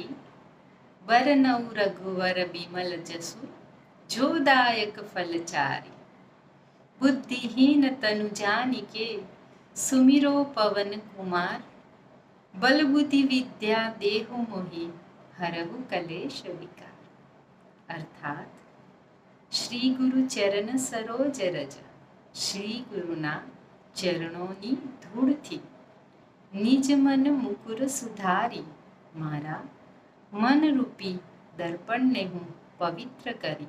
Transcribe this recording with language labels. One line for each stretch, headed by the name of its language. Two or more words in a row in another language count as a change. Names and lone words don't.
Awadhi: बरनउँ रघुवर बिमल जसु, जो दायक फलचारी। बुद्धिहीन तनु जानिके, सुमिरो पवन कुमार। बल बुद्धि विद्या देहु मोहि, हरहु कलेश विकार।
Gujarati: अर्थात
Awadhi: श्री गुरु चरण सरोज रज,
Gujarati: શ્રી ગુરુના ચરણોની ધૂળથી
Awadhi: निज मन मुकुर सुधारी,
Gujarati: મારા મનરૂપી દર્પણને હું પવિત્ર કરી.